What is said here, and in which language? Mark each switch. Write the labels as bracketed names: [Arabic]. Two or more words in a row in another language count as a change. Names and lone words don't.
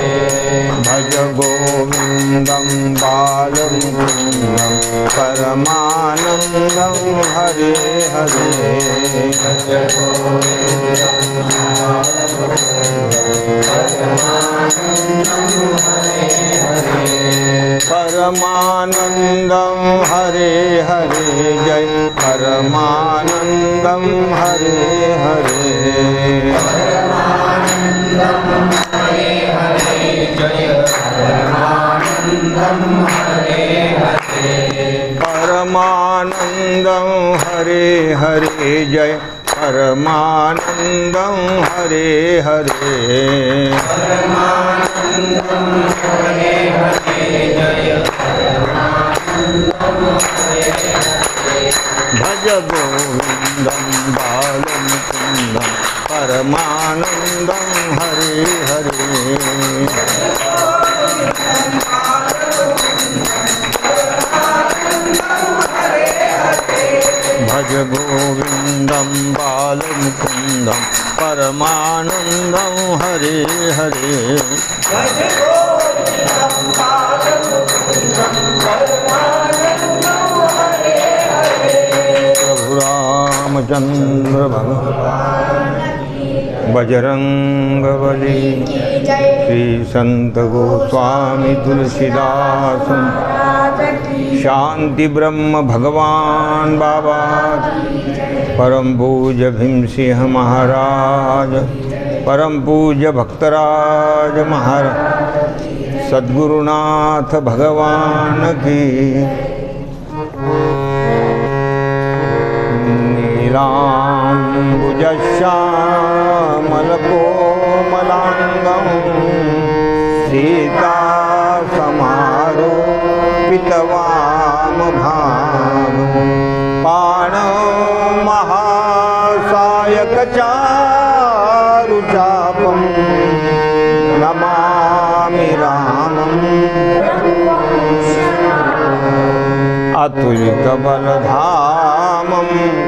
[Sanskrit] भज गोविन्दं बालमुकुन्दं परमानन्दं हरे हरे। भज गोविन्दं परमानन्दं हरे हरे जय परमानन्दं हरे हरे। परमानन्दं हरे हरे जय परमानन्दं हरे हरे। परमानन्दं हरे हरे जय परमानन्दं हरे हरे। भज गोविन्दं बालमुकुन्दं परमानन्दं हरे हरे। भज गोविन्दं बालमुकुन्दं परमानन्दं हरे हरे। भज गोविन्दं बालमुकुन्दं परमानन्दं हरे हरे। [Hindi] प्रभु रामचंद्र भगवान बजरंगबली श्री संत गोस्वामी तुलसीदास शांति ब्रह्म भगवान बाबा परम पूज्य भीमसिंह महाराज परम पूज्य भक्तराज महाराज सद्गुरुनाथ भगवान की। [Sanskrit] नीलाम्बुजश्यामलकोमलाङ्गं सीता समारोपितवामभागं पाणौ महासायकचारुचापं नमामि रामम् अतुलितबलधामं